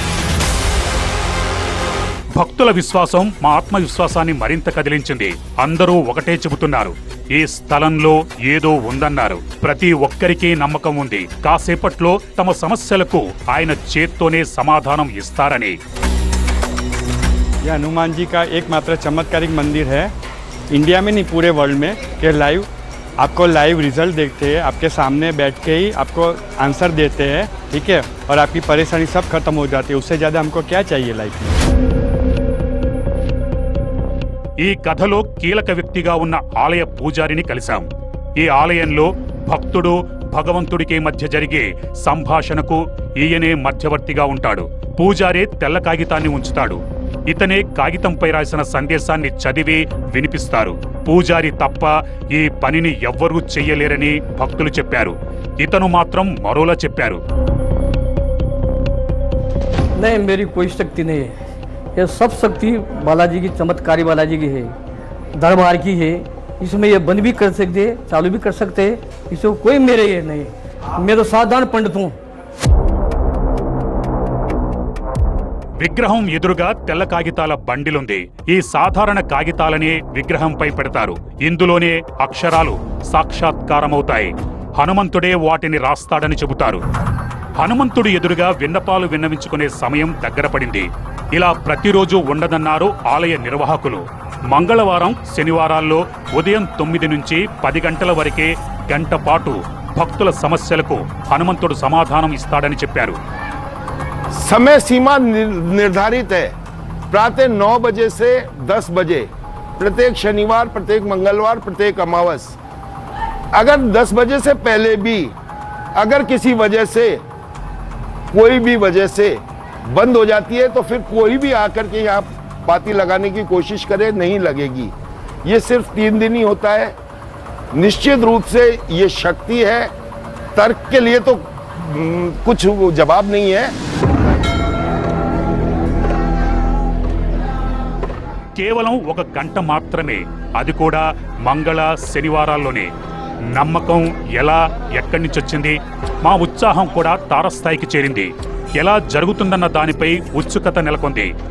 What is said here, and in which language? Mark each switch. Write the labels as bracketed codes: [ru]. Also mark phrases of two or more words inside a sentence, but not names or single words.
[te] భక్తుల విశ్వాసం మా ఆత్మవిశ్వాసాన్ని మరింత కదిలించింది. అందరూ ఒకటే చెబుతున్నారు, ఈ స్థలంలో ఏదో ఉందన్నారు. ప్రతి ఒక్కరికి నమ్మకం ఉంది, కాసేపట్లో తమ సమస్యలకు ఆయన చేత్తోనే సమాధానం ఇస్తారని. [hi] यह हनुमान जी का एकमात्र चमत्कारिक मंदिर है इंडिया में, नहीं पूरे वर्ल्ड में, कि आपको [en] live result [hi] देखते हैं, आपके सामने बैठ के ही आपको आंसर देते हैं, ठीक है, और आपकी परेशानी सब खत्म हो जाती है. उससे ज़्यादा हमको क्या चाहिए लाइफ में. [te] ఈ కథలో కీలక వ్యక్తిగా ఉన్న ఆలయ పూజారిని కలిశాం. ఈ ఆలయంలో భక్తుడు భగవంతుడికి మధ్య జరిగే సంభాషణకు ఈయనే మధ్యవర్తిగా ఉంటాడు. పూజారే తెల్ల కాగితాన్ని ఉంచుతాడు. ఇతనే కాగితంపై రాసిన సందేశాన్ని చదివి వినిపిస్తారు. పూజారి తప్ప ఈ పనిని ఎవ్వరూ చెయ్యలేరని భక్తులు చెప్పారు. ఇతను మాత్రం మరోలా చెప్పారు. [hi] नहीं, मेरी कोई शक्ति नहीं है. ये सब शक्ति बालाजी की, चमत्कारी बालाजी की है, दरबार की है. इसमें ये बंद भी कर सकते, चालू भी कर सकते, इसमें कोई मेरे ये नहीं. मैं तो साधारण पंडित हूँ. [te] విగ్రహం ఎదురుగా తెల్ల కాగితాల బండిలుంది. ఈ సాధారణ కాగితాలనే విగ్రహంపై పెడతారు. ఇందులోనే అక్షరాలు సాక్షాత్కారమవుతాయి. హనుమంతుడే వాటిని రాస్తాడని చెబుతారు. హనుమంతుడు ఎదురుగా విన్నపాలు విన్నవించుకునే సమయం దగ్గర పడింది. ఇలా ప్రతిరోజు ఉండదన్నారు ఆలయ నిర్వాహకులు. మంగళవారం, శనివారాల్లో ఉదయం 9 నుంచి 10 గంటల వరకే గంట పాటు భక్తుల సమస్యలకు హనుమంతుడు సమాధానం ఇస్తాడని చెప్పారు. [hi] समय सीमा निर्धारित है, प्रातः 9 बजे से 10 बजे, प्रत्येक शनिवार, प्रत्येक मंगलवार, प्रत्येक अमावस. अगर 10 बजे से पहले भी अगर किसी वजह से, कोई भी वजह से बंद हो जाती है, तो फिर कोई भी आकर के यहाँ पाती लगाने की कोशिश करे, नहीं लगेगी. ये सिर्फ 3 दिन ही होता है. निश्चित रूप से ये शक्ति है. तर्क के लिए तो कुछ जवाब नहीं है. [te] కేవలం 1 గంట మాత్రమే, అది కూడా మంగళ, శనివారాల్లోనే. నమ్మకం ఎలా, ఎక్కడి నుంచి వచ్చింది? మా ఉత్సాహం కూడా తారస్థాయికి చేరింది. ఎలా జరుగుతుందన్న దానిపై ఉత్సుకత నెలకొంది.